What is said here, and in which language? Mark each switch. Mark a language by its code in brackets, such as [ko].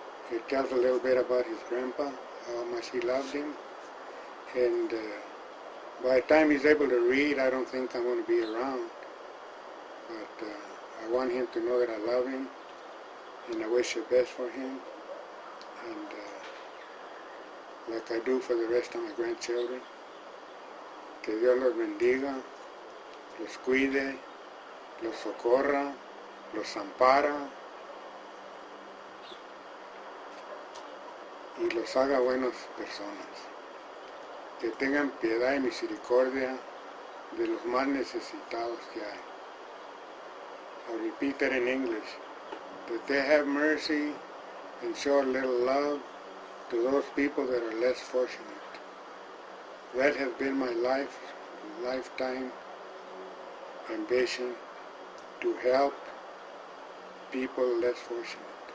[en] It tells a little bit about his grandpa, how much he loved him, and by the time he's able to read, I don't think I'm going to be around, but I want him to know that I love him, and I wish the best for him, and like I do for the rest of my grandchildren. [es] Que Dios los bendiga, los cuide, los socorra, los ampara y los haga buenas personas. que tengan piedad y misericordia de los más necesitados que hay. [en] I'll repeat that in English. That they have mercy and show a little love to those people that are less fortunate. That has been my lifetime ambition, to help people less fortunate.